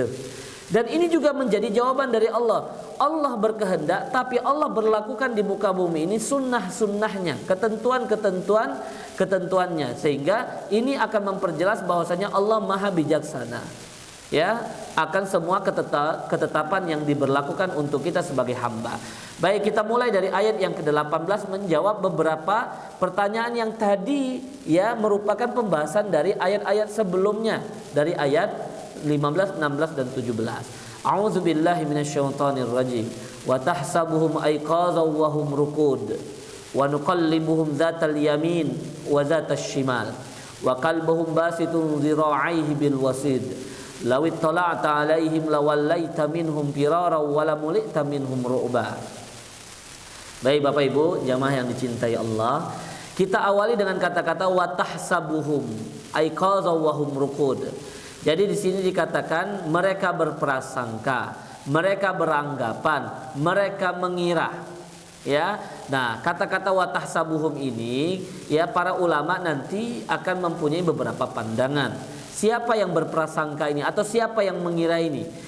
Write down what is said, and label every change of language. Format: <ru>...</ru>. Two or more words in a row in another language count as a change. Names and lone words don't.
<id>Dan ini juga menjadi jawaban dari Allah. Allah berkehendak, tapi Allah berlakukan di muka bumi ini sunnah-sunnahnya, ketentuannya, sehingga ini akan memperjelas bahwasanya Allah maha bijaksana ya akan semua ketetapan yang diberlakukan untuk kita sebagai hamba. Baik, kita mulai dari ayat yang ke-18 menjawab beberapa pertanyaan yang tadi ya merupakan pembahasan dari ayat-ayat sebelumnya, dari ayat 15, 16 dan 17.</id> <ar>أعوذ بالله من الشيطان الرجيم. وتحسبهم أيقاظا وهم رقود ونقلبهم ذات اليمين وذات الشمال وكلبهم باسط ذراعيه بالوصيد. لو اطلعت عليهم لوليت منهم فرارا ولملئت منهم رعبا.</ar> <id>Baik Bapak Ibu jamaah yang dicintai Allah, kita awali dengan kata-kata</id> <ar>وتحسبهم أيقاظا وهم رقود.</ar> <id>Jadi di sini dikatakan mereka berprasangka, mereka beranggapan, mereka mengira. Ya. Nah, kata-kata watahsabuhum ini ya para ulama nanti akan mempunyai beberapa pandangan. Siapa yang berprasangka ini atau siapa yang mengira ini?</id>